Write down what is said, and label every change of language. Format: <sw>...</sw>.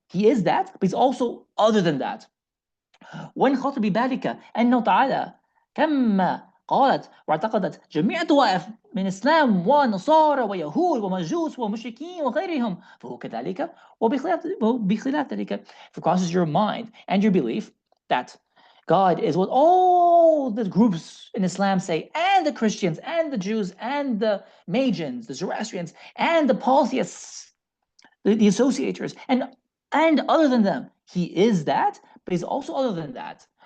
<en>He is that, but he's also other than that.</en> <ar>وإن خطر ببالك أنه تعالى كما قالت واعتقدت جميع الطوائف من إسلام ونصارى ويهود ومجوس ومشركين وغيرهم فهو كذلك وبخلاف ذلك.</ar> <en>If it crosses your mind and your belief that God is what all the groups in Islam say, and the Christians, and the Jews, and the Magians, the Zoroastrians, and the polytheists, the associators, and other than them, he is that, but he's also other than that.</en>